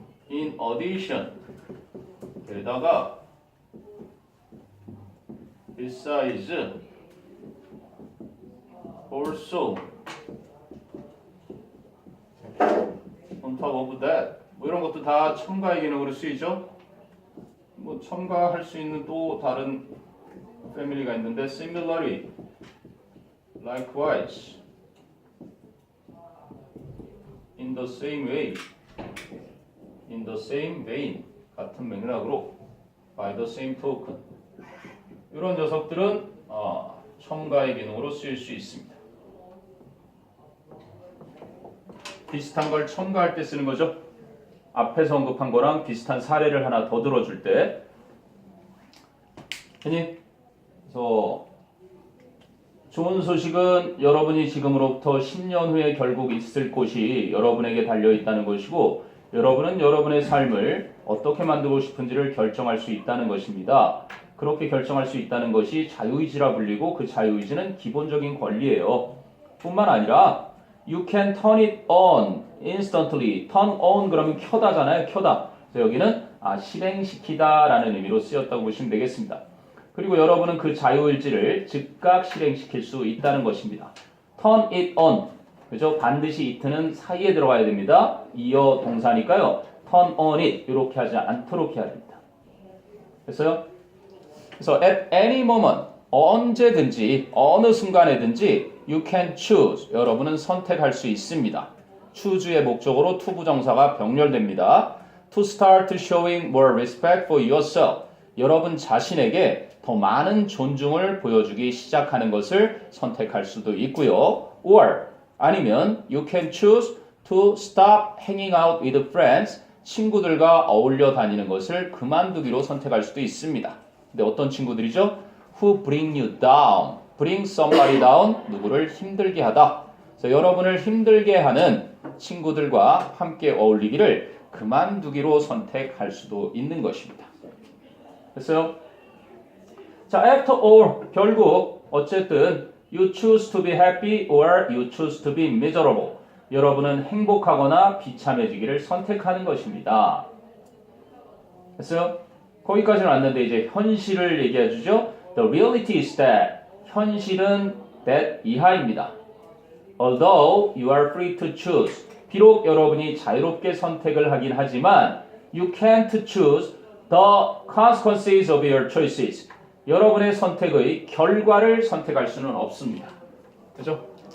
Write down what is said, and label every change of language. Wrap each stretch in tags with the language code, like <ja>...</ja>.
<en>In addition</en> <ko>게다가</ko> <en>besides also on top of that</en> <ko>뭐 이런 것도 다 첨가의 기능으로 쓰이죠. 뭐 첨가할 수 있는 또 다른 패밀리가 있는데 similarly</ko> <en>likewise, in the same way, in the same vein,</en> <ko>같은 맥락으로,</ko> <en>by the same token.</en> <ko>이런 녀석들은 첨가의 기능으로 쓰일 수 있습니다. 비슷한 걸 첨가할 때 쓰는 거죠. 앞에서 언급한 거랑 비슷한 사례를 하나 더 들어줄 때. 그래서 좋은 소식은 여러분이 지금으로부터 10년 후에 결국 있을 곳이 여러분에게 달려있다는 것이고, 여러분은 여러분의 삶을 어떻게 만들고 싶은지를 결정할 수 있다는 것입니다. 그렇게 결정할 수 있다는 것이 자유의지라 불리고, 그 자유의지는 기본적인 권리예요. 뿐만 아니라</ko> <en>You can turn it on instantly. turn on</en> <ko>그러면 켜다잖아요. 켜다. 그래서 여기는 실행시키다 라는 의미로 쓰였다고 보시면 되겠습니다. 그리고 여러분은 그 자유의지를 즉각 실행시킬 수 있다는 것입니다.</ko> <en>turn it on.</en> <ko>그죠? 반드시 it는 사이에 들어가야 됩니다. 이어 동사니까요.</ko> <en>turn on it.</en> <ko>이렇게 하지 않도록 해야 됩니다. 됐어요? 그래서</ko> <en>at any moment.</en> <ko>언제든지 어느 순간에든지</ko> <en>you can choose.</en> <ko>여러분은 선택할 수 있습니다. choose의 목적으로 to 부정사가 병렬됩니다.</ko> <en>to start showing more respect for yourself.</en> <ko>여러분 자신에게 더 많은 존중을 보여주기 시작하는 것을 선택할 수도 있고요.</ko> <en>or</en> <ko>아니면</ko> <en>you can choose to stop hanging out with friends.</en> <ko>친구들과 어울려 다니는 것을 그만두기로 선택할 수도 있습니다. 근데 어떤 친구들이죠?</ko> <en>Who bring you down. bring somebody down.</en> <ko>누구를 힘들게 하다. 그래서 여러분을 힘들게 하는 친구들과 함께 어울리기를 그만두기로 선택할 수도 있는 것입니다. 됐어요?</ko> <en>자, after all,</en> <ko>결국 어쨌든</ko> <en>you choose to be happy or you choose to be miserable.</en> <ko>여러분은 행복하거나 비참해지기를 선택하는 것입니다. 됐어요? 거기까지는 왔는데 이제 현실을 얘기해 주죠.</ko> <en>The reality is that</en> <ko>현실은</ko> <en>that</en> <ko>이하입니다.</ko> <en>Although you are free to choose.</en> <ko>비록 여러분이 자유롭게 선택을 하긴 하지만</ko> <en>you can't choose the consequences of your choices.</en> <ko>여러분의 선택의 결과를 선택할 수는 없습니다. 그죠?</ko>